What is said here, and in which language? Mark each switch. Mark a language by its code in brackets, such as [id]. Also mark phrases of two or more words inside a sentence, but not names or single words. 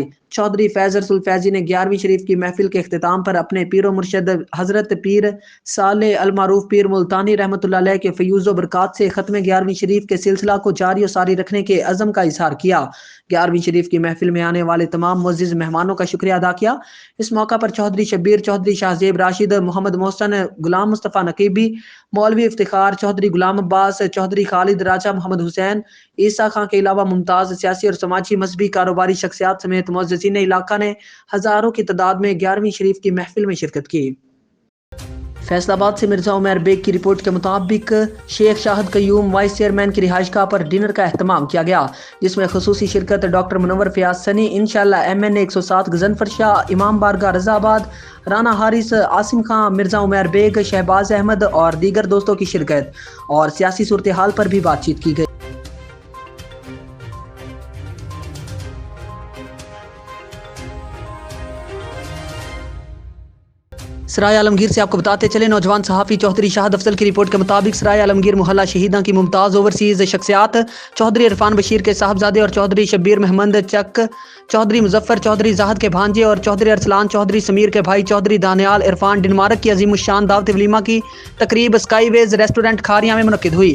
[ur] چوہدری فیض رسول فیضی نے 11ویں شریف کی محفل کے اختتام پر اپنے پیر مرشد حضرت پیر صالح المعروف پیر ملتانی رحمۃ اللہ علیہ کے فیوض و برکات سے ختم 11ویں شریف کے سلسلہ کو جاری اور ساری رکھنے کے عزم کا اظہار کیا. 11ویں شریف کی محفل میں آنے والے تمام معزز مہمانوں کا شکریہ ادا کیا. اس موقع پر چوہدری شبیر چوہدری شاہزیب راشد محمد محسن غلام مصطفیٰ نقیبی مولوی افتخار چوہدری غلام عباس چوہدری خالد راجہ محمد حسین عیسیٰ خاں کے علاوہ ممتاز سیاسی اور سماجی مذہبی کاروباری شخصیات سمیت معززین علاقہ نے ہزاروں کی تعداد میں 11ویں شریف کی محفل میں شرکت کی. فیصل آباد سے مرزا عمر بیگ کی رپورٹ کے مطابق شیخ شاہد قیوم وائس چیئرمین کی رہائش گاہ پر ڈنر کا اہتمام کیا گیا، جس میں خصوصی شرکت ڈاکٹر منور فیاض سنی, ان شاءاللہ MNA 107 غضنفر شاہ، امام بارگاہ رضا آباد، رانا حارث، عاصم خاں، مرزا عمر بیگ، شہباز احمد اور دیگر دوستوں کی شرکت اور سیاسی صورتحال پر بھی بات چیت کی گئی. سرائے عالمگیر سے آپ کو بتاتے چلے نوجوان صحافی چوہدری شاہد افضل کی رپورٹ کے مطابق سرائے عالمگیر محلہ شہیدا کی ممتاز اوورسیز شخصیات چوہدری عرفان بشیر کے صاحبزادے اور چوہدری شبیر محمد چک، چوہدری مظفر چوہدری زاہد کے بھانجے اور چوہدری ارسلان چوہدری سمیر کے بھائی چوہدری دانیال عرفان ڈنمارک کی عظیم الشان دعوت ولیمہ کی تقریب اسکائی ویز ریسٹورنٹ کھاریا میں منعقد ہوئی.